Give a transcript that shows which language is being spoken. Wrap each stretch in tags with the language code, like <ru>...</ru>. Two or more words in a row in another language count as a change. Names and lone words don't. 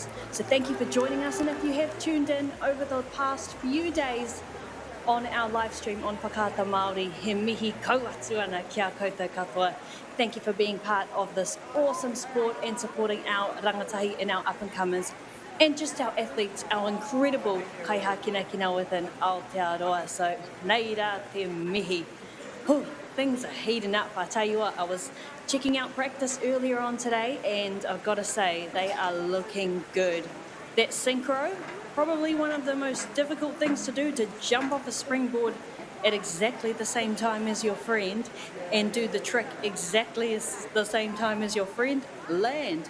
<en>So thank you for joining us, and if you have tuned in over the past few days on our live stream on Whakaata Māori,</en> <mi>he mihi kauatu ana kia koutou katoa.</mi> <en>Thank you for being part of this awesome sport and supporting our rangatahi and our up-and-comers and just our athletes, our incredible kaihākina within Aotearoa.</en> <mi>So nei rā te mihi.</mi> <en>Whew, things are heating up. I tell you what, I was checking out practice earlier on today, and I've got to say, they are looking good. That synchro, probably one of the most difficult things to do, to jump off a springboard at exactly the same time as your friend and do the trick exactly as the same time as your friend, land.</en>